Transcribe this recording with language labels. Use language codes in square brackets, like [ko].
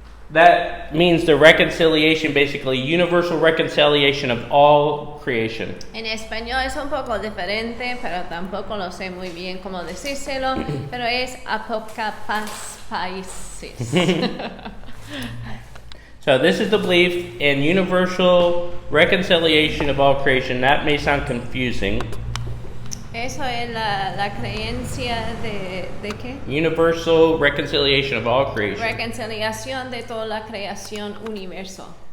[en] That means the reconciliation, basically universal reconciliation of all creation. [es] En español es un poco diferente, pero tampoco lo sé muy bien cómo decírselo, pero es apokatastasis. [en] So this is the belief in universal reconciliation of all creation. That may sound confusing. [es] Eso es la creencia de qué? [en] Universal reconciliation of all creation. [es] Reconciliación de toda la creación universal.